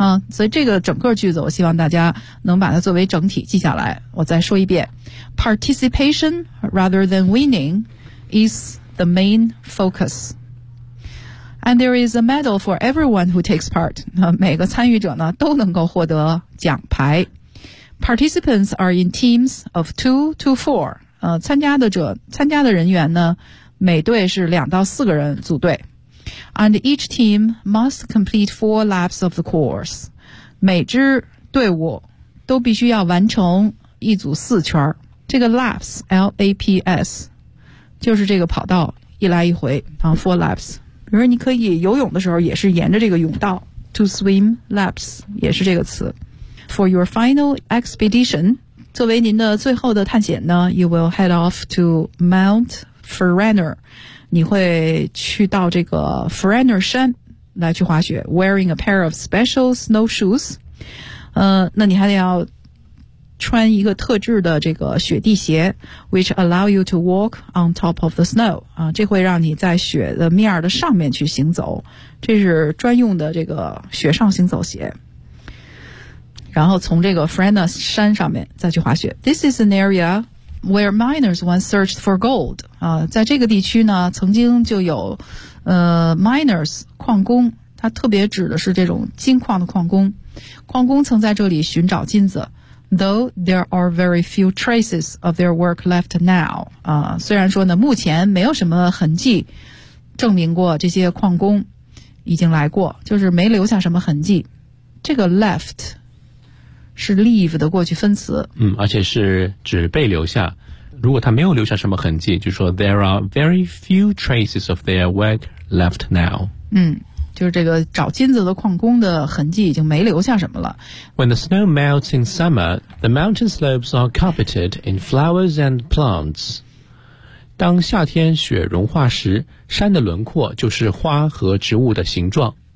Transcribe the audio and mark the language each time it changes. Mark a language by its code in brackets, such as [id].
[zh] 所以这个整个句子我希望大家能把它作为整体记下来。我再说一遍。 [en] Participation rather than winning is the main focus. And there is a medal for everyone who takes part. [zh] 每个参与者呢都能够获得奖牌。 [en] Participants are in teams of 2 to 4. [zh] 参加的人员呢每队是2到4个人组队。 [en] And each team must complete 4 laps of the course. [zh] 每支队伍都必须要完成一组4圈。这个 laps, L-A-P-S, 就是这个跑道一来一回然后 [en] 4 laps。 [zh] 比如你可以游泳的时候也是沿着这个泳道 [en] to swim laps, [zh] 也是这个词。 [en] For your final expedition, [zh] 作为您的最后的探险呢 [en] ,you will head off to Mount Ferrenner. [zh] 你会去到这个 Ferrenner 山来去滑雪 , [en] wearing a pair of special snowshoes. [zh] 那你还得要穿一个特制的这个雪地鞋 [en] ,which allow you to walk on top of the snow. [zh] 这会让你在雪的面的上面去行走。这是专用的这个雪上行走鞋。然后从这个 Ferrenner 山上面再去滑雪。 [en] This is an area where miners once searched for gold. [zh] 在这个地区呢曾经就有miners, 矿工它特别指的是这种金矿的矿工。矿工曾在这里寻找金子 [en] though there are very few traces of their work left now. [zh] 虽然说呢目前没有什么痕迹证明过这些矿工已经来过就是没留下什么痕迹。这个 left,是 leave 的过去分词。而且是指被留下。如果他没有留下什么痕迹就说 [en] there are very few traces of their work left now. [zh] 就是这个找金子的矿工的痕迹已经没留下什么了。 [en] When the snow melts in summer, the mountain slopes are carpeted in flowers and plants. [zh] 当夏天雪融化时山的轮廓就是花和植物的形状。